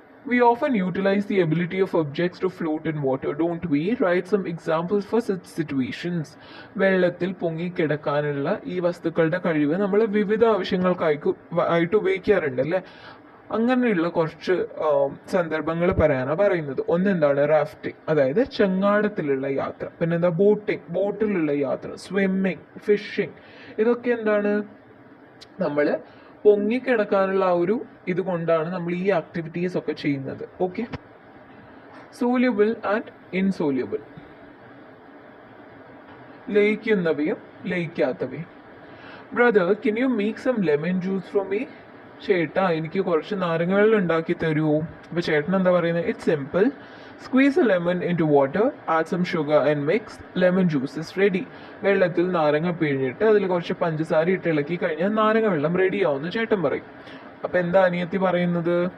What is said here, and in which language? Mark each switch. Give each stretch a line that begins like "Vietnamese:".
English: We often utilize the ability of objects to float in water, don't we? Write some examples for such situations.
Malayalam: വെള്ളത്തിൽ പൊങ്ങിക്കിടക്കാനുള്ള ഈ വസ്തുക്കളുടെ കഴിവ് നമ്മൾ വിവിധ ആയിട്ട് ഉപയോഗിക്കാറുണ്ട് അല്ലേ? അങ്ങനെയുള്ള കുറച്ച് സന്ദർഭങ്ങൾ പറയാനാണ് പറയുന്നത്. ഒന്നെന്താണ് റാഫ്റ്റിംഗ്, അതായത് ചെങ്ങാടത്തിലുള്ള യാത്ര. പിന്നെന്താ ബോട്ടിംഗ്, ബോട്ടിലുള്ള യാത്ര. സ്വിമ്മിങ്, ഫിഷിംഗ്, ഇതൊക്കെ എന്താണ് നമ്മൾ പൊങ്ങിക്കിടക്കാനുള്ള ആ ഒരു ഇതുകൊണ്ടാണ് നമ്മൾ ഈ ആക്ടിവിറ്റീസ് ഒക്കെ ചെയ്യുന്നത്. Okay, soluble and insoluble, ലയിക്കുന്നവയും ലയിക്കാത്തവയും.
English: Brother, can you make some lemon juice from me?
Malayalam: ചേട്ടാ, എനിക്ക് കുറച്ച് നാരങ്ങ വെള്ളം ഉണ്ടാക്കി തരുമോ? അപ്പൊ ചേട്ടൻ എന്താ പറയുന്നത്?
English: It's simple. Squeeze a lemon into water, add some sugar and mix. Lemon juice is ready.
Malayalam: വെള്ളത്തിൽ നാരങ്ങ പിഴിഞ്ഞിട്ട് അതിൽ കുറച്ച് പഞ്ചസാര ഇട്ട് ഇളക്കി കഴിഞ്ഞാൽ നാരങ്ങ വെള്ളം റെഡി ആവുമെന്ന് ചേട്ടൻ പറയും. അപ്പൊ എന്താ അനിയത്തി പറയുന്നത്?